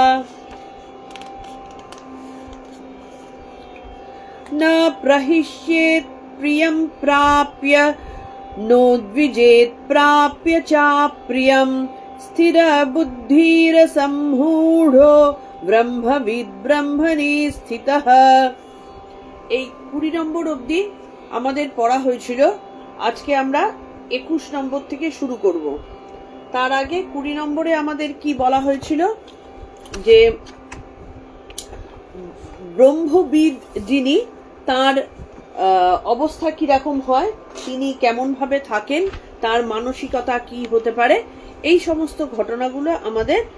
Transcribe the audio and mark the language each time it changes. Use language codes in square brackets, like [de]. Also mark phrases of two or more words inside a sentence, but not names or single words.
[sa] न प्रहिष्येत् प्रियं प्राप्य नोद्विजेत् प्राप्य चाप्रियं स्थिरबुद्धिरसम्मूढो ব্রহ্মবিদ ব্রহ্মণি স্থিতঃ। [bn] এই 20 নম্বর অবধি আমাদের পড়া হয়েছিল। আজকে আমরা 21 নম্বর থেকে শুরু করব। তার আগে 20 নম্বরে আমাদের কি বলা হয়েছিল যে ব্রহ্মবিদ যিনি তার অবস্থা কি রকম হয়, তিনি কেমন ভাবে থাকেন, তার মানসিকতা কি হতে পারে, এই সমস্ত ঘটনাগুলো আমাদের